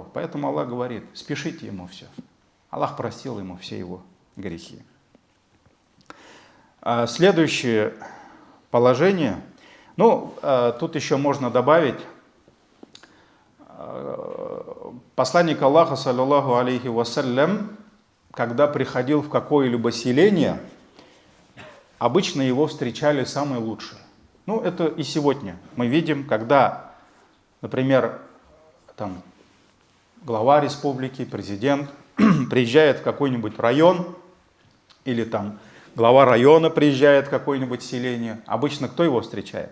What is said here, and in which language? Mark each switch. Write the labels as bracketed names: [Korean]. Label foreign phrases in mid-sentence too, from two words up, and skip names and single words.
[Russian] Поэтому Аллах говорит, спешите ему все. Аллах простил ему все его грехи. Следующее положение, тут еще можно добавить, посланник Аллаха, [Arabic] صلى الله عليه وسلم, [Russian] когда приходил в какое-либо селение, обычно его встречали самые лучшие. Это и сегодня мы видим, когда, например, там, глава республики, президент приезжает в какой-нибудь район, или там глава района приезжает в какое-нибудь селение, обычно кто его встречает?